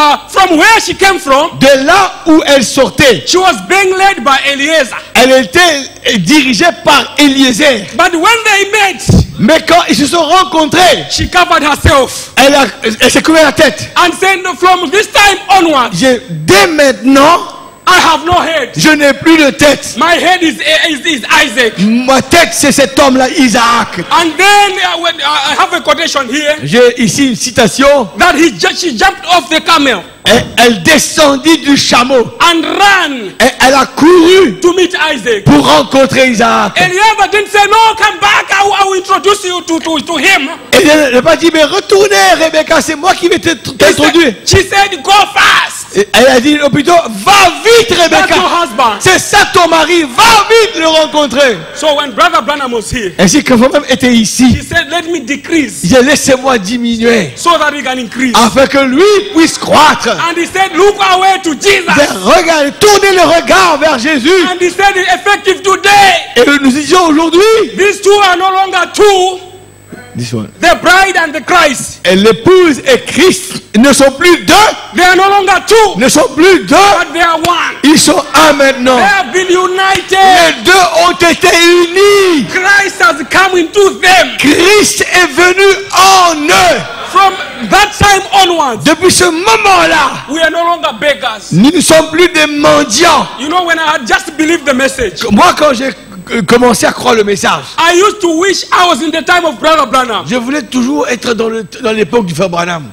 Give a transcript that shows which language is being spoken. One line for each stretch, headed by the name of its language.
English: From where she came from,
French: de là où elle sortait,
English: she was being led by Eliezer.
French: elle était dirigée par Eliezer.
English: But when they met,
French: Mais quand ils se sont rencontrés,
English: she covered herself
French: elle s'est couvert la tête.
English: and said, from this time onwards,
French: Dès maintenant,
English: I have no head.
French: je n'ai plus de tête.
English: My head is Isaac.
French: Ma tête, c'est cet homme-là, Isaac.
English: And then I have a quotation here
French: J'ai ici une citation.
English: that she jumped off the camel
French: Et elle descendit du chameau.
English: and ran
French: Et elle a couru
English: to meet Isaac.
French: pour rencontrer Isaac.
English: Eliezer didn't say, no, come back, I will introduce you to him.
French: Et elle n'a pas dit, mais retournez, Rebecca, c'est moi qui vais t'introduire.
English: She said, go fast.
French: Et elle a dit, plutôt, va vite,
English: That's
French: Rebecca.
English: your husband.
French: C'est ça ton mari, va vite le rencontrer.
English: So when Brother Branham was here,
French: Ainsi que vous-même était
English: he
French: ici.
English: said, let me decrease
French: Laissez-moi diminuer.
English: so that we can increase.
French: Afin que lui puisse croître.
English: And he said, look away to Jesus.
French: Regardez, tournez le regard vers Jésus.
English: And he said, effective today.
French: Et nous disions aujourd'hui,
English: These two are no longer two. The bride and the Christ.
French: et l'épouse et Christ ne sont plus deux,
English: They are no longer two,
French: ne sont plus deux,
English: but they are one.
French: ils sont un maintenant.
English: They have been united.
French: Les deux ont été unis.
English: Christ has come into them.
French: Christ est venu en eux.
English: From that time onwards,
French: Depuis ce moment-là,
English: we are no longer beggars.
French: nous ne sommes plus des mendiants.
English: You know, when I had just believed the message,
French: Moi, quand j'ai commencé à croire le message,
English: I used to wish I was in the time of Brother Branham.
French: je voulais toujours être dans l'époque du frère Branham.